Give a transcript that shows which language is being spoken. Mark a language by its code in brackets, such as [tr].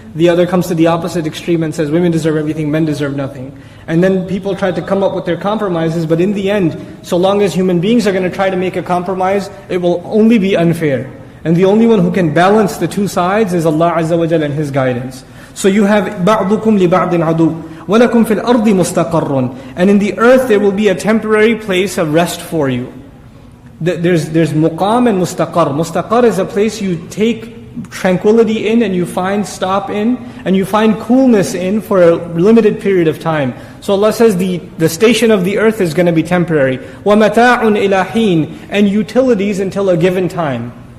[en] The other comes to the opposite extreme and says women deserve everything, men deserve nothing. And then people try to come up with their compromises, but in the end, so long as human beings are going to try to make a compromise, it will only be unfair. And the only one who can balance the two sides is Allah Azza wa Jal and His guidance. So you have [ar] بَعْضُكُمْ لِبَعْضٍ عَدُوٌّ وَلَكُمْ فِي الْأَرْضِ مُسْتَقَرٌّ. [en] And in the earth there will be a temporary place of rest for you. There's muqam and mustaqar. Mustaqar is a place you take tranquility in, and you find stop in, and you find coolness in for a limited period of time. So Allah says the station of the earth is going to be temporary. [ar] وَمَتَاعٌ إِلَى حِينٍ, [en] and utilities until a given time.